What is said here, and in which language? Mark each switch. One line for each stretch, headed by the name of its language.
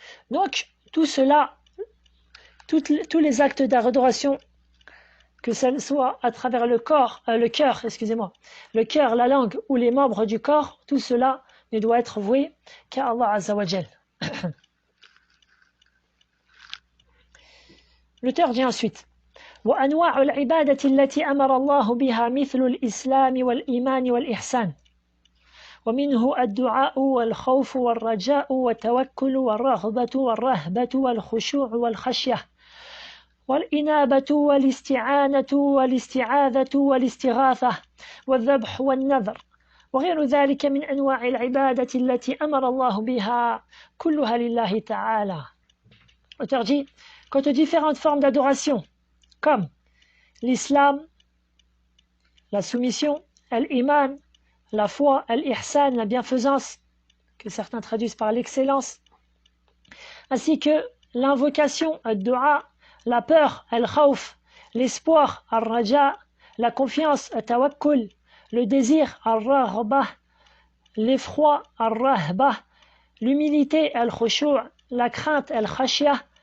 French: Donc, tout cela, tous les actes d'adoration, que ce soit à travers le cœur, la langue ou les membres du corps, tout cela ne doit être voué qu'à Allah Azza wa Jal. L'auteur dit ensuite
Arabic: وأنواع العبادة التي أمر الله بها مثل الإسلام والإيمان والإحسان ومنه الدعاء والخوف والرجاء والتوكل والرغبة والرهبة والخشوع والخشية والإنابة والاستعانة والاستعاذة والاستغاثة والذبح والنذر وغير ذلك من أنواع العبادة التي أمر الله بها كلها لله تعالى.
French: L'auteur dit, quant aux différentes formes d'adoration, comme l'islam, la soumission, l'iman, la foi, l'ihsan, la bienfaisance, que certains traduisent par l'excellence, ainsi que l'invocation, ad-du'a, la peur, al-khawf, l'espoir, al-raja, la confiance, al-tawakkul, le désir, al-raghbah, l'effroi, al-rahbah, l'humilité, al-khushu', la crainte, al-khashiyah,